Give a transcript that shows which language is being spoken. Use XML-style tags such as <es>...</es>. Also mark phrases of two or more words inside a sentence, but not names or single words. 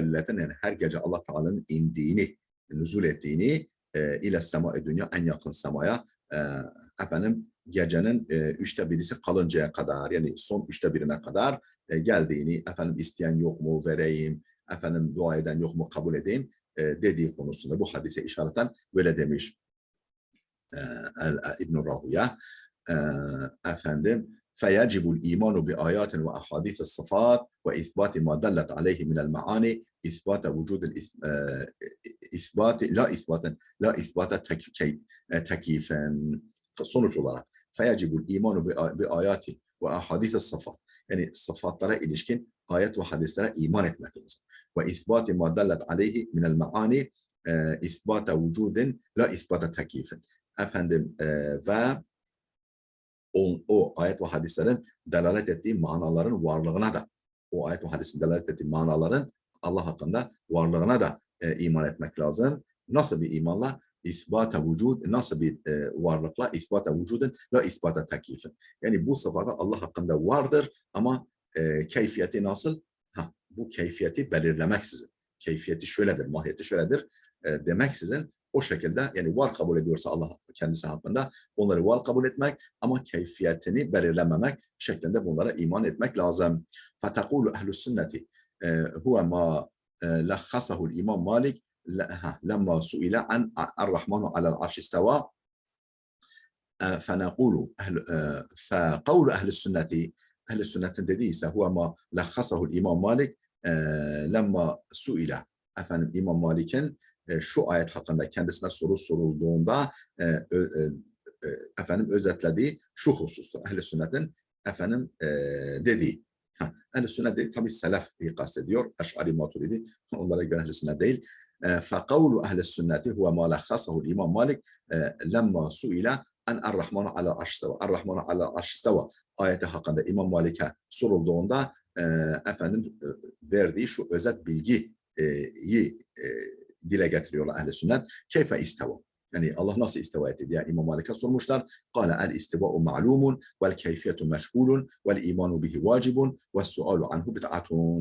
<tr>leyletin, yani her gece Allah Teala'nın indiğini, nuzul ettiğini</tr> <ar>إلى السماء الدنيا,</ar> <tr>en yakın semaya efendim gecenin üçte birisi kalıncaya kadar, yani son üçte birine kadar geldiğini, efendim isteyen yok mu vereyim, efendim dua eden yok mu kabul edeyim dediği konusunda bu hadise işareten böyle demiş İbn Rahuya.</tr> <ar>Efendim فيجب الإيمان بآيات وأحاديث الصفات وإثبات ما دلت عليه من المعاني إثبات وجود إثبات لا إثبات تكييفا.</ar> <tr>Sonuç olarak</tr> <ar>فيجب الإيمان بآيات وأحاديث الصفات,</ar> <tr>yani sıfatlara ilişkin ayet ve hadislere iman etmek lazım.</tr> <ar>Ve إثبات ما دلت عليه من المعاني إثبات وجود لا إثبات تكييفا.</ar> <tr>Efendim ve o ayet ve hadislerin delalet ettiği manaların varlığına da, o ayet ve hadisin delalet ettiği manaların Allah hakkında varlığına da iman etmek lazım. Nasıl bir imanla?</tr> <ar>إثبات وجود,</ar> <tr>nasıl bir varlıkla?</tr> <ar>إثبات وجود لا إثبات تكييف.</ar> <tr>Yani bu sıfatlar Allah hakkında vardır ama keyfiyeti nasıl? Bu keyfiyeti belirlemeksizin. Keyfiyeti şöyledir, mahiyeti şöyledir demeksizin o şekilde, yani var kabul ediyorsa Allah kendisi hakkında onları var kabul etmek ama keyfiyetini belirlememek şeklinde bunlara iman etmek lazım.</tr> <ar>فَتَقُولُ اَهْلُ السُنَّةِ هُوَ مَا لَخَّصَهُ الْاِمَامُ مَالِكِ لَمَّا سُئِلَ عَنْ الرَّحْمَنُ عَلَى الْعَرْشِ اسْتَوَى فقول أهل السنة, أهل السنة dediyse هو ما لخصه الإمام مالك لما سئل,</ar> <tr>efendim İmam Malik'in şu ayet hakkında kendisine soru sorulduğunda efendim özetlediği şu husustur. Ehl-i sünnetin efendim dediği. Ehl-i sünnet değil, tabii selef kastediyor. Eş'ari Maturidi onlara göre ehl-i sünnet değil.</tr> <ar>فَقَوْلُ اَهْلِ السُنَّةِ هُوَ مَا لَخَّصَهُ الْاِمَامُ مَالِكِ لَمَّا سُئِلَ عن الرحمن على العرش استوى. الرحمن على العرش استوى</ar> <tr>ayeti hakkında İmam Malik'e sorulduğunda efendim verdiği şu özet bilgiyi dile getiriyorlar ehl-i sünnet.</tr> <ar>كيف استوى.</ar> <tr>Yani Allah nasıl istiva etti diye İmam Malik'e sormuşlar.</tr> <ar>قال الاستواء معلوم والكيفية مجهول والإيمان به واجب والسؤال عنه بدعة.</ar>